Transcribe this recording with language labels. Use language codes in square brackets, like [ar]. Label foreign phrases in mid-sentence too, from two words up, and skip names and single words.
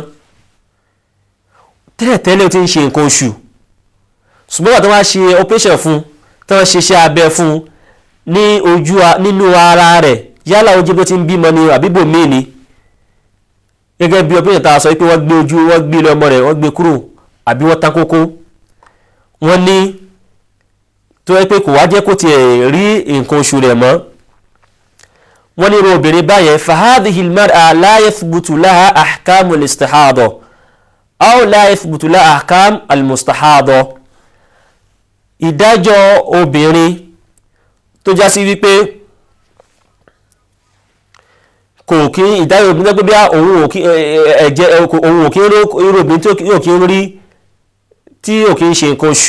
[yo] Tẹ́lẹ̀tẹ́lẹ̀ ó ti ń ṣe nǹkan oṣù ṣùgbọ́n wà tó wá ṣe operation fún, tó wá ṣe iṣẹ́ abẹ fún nínú ara rẹ̀ yálà ojú bó ti ń bímọ ni àbíbò míì ni. Gẹ́gẹ́ bí operation tá a sọ pé wọ́n gbé ilé ọmọ rẹ̀ wọ́n gbé kúrò àbí wọ́n ta kókó. Wọ́n ní tó yẹ pé kò wá jẹ́ kó tiẹ̀ rí nǹkan oṣù rẹ̀ mọ́. Wọ́n ní irú obìnrin báyẹn [ar] فهذه المرأة لا يثبت لها أحكام الاستحاضة أو لا يثبت لها أحكام المستحاضة. [yo] Ìdájọ́ obìnrin tó já sí wípé kò kí ìdájọ́ obìnrin tó bí òun ò kí irú obìnrin tí ò kí ń rí tí ò kí ń ṣe nǹkan oṣù.